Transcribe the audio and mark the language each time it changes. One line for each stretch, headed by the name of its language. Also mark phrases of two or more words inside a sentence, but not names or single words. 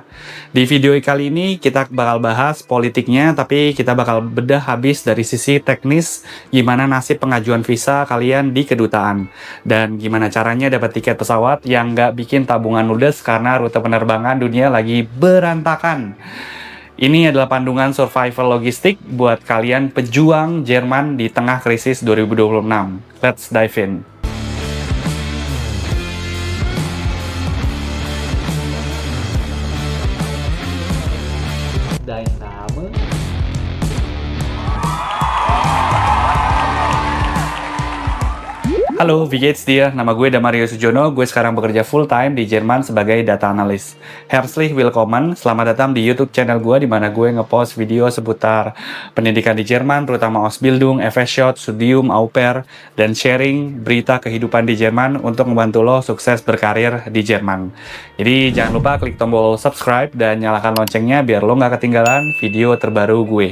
Indonesian: Di video kali ini kita bakal bahas politiknya, tapi kita bakal bedah habis dari sisi teknis gimana nasib pengajuan visa kalian di kedutaan. Dan gimana caranya dapat tiket pesawat yang nggak bikin tabungan ludes karena rute penerbangan dunia lagi berantakan. Ini adalah panduan survival logistik buat kalian pejuang Jerman di tengah krisis 2026.
English: Let's dive in.
German: Dein Name? Halo, wie geht's dir?
Indonesian: Nama gue Damario Sujono, gue sekarang bekerja full-time di Jerman sebagai data analis.
German: Herzlich willkommen,
Indonesian: selamat datang di YouTube channel gue, di mana gue ngepost video seputar pendidikan di Jerman, terutama Ausbildung, FSJ, Studium, Au Pair, dan sharing berita kehidupan di Jerman untuk membantu lo sukses berkarir di Jerman. Jadi jangan lupa klik tombol subscribe dan nyalakan loncengnya biar lo nggak ketinggalan video terbaru gue.